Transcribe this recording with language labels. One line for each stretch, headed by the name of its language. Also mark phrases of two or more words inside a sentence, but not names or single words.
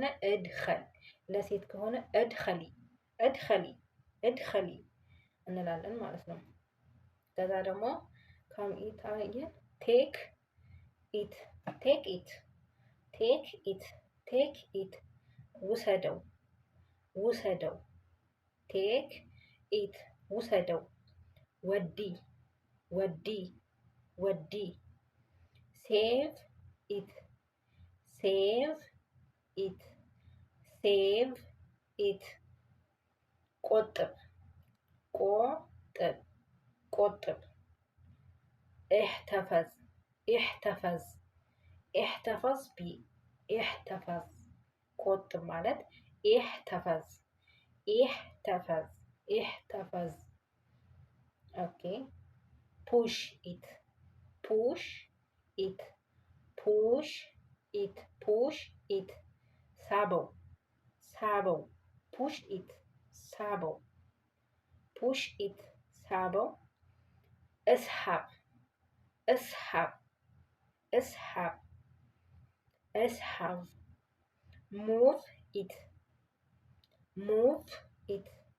Amharic: እድኸል ለሴት ከሆነ እድኸሊ እድኸሊ እድኸሊ እንላለን ማለት ነው። ከዛ ደግሞ
English: come it again take it take it take it take it
Amharic: ውሰደው ውሰደው
English: take it
Amharic: ውሰደው ወዲ ወዲ ወዲ
English: save it save it save it
Amharic: ቆጥብ ቆጥብ ቆጥብ
Arabic: احتفظ احتفظ احتفظ بي احتفظ
Amharic: ቆጥብ ማለት
Arabic: احتفظ احتفظ احتفظ
English: okay push it push it push it push it
Amharic: ሳበው ሳበው
English: push it ሳበው push it ሳበው
Arabic: اسحب اسحب اسحب اسحب
English: move it move it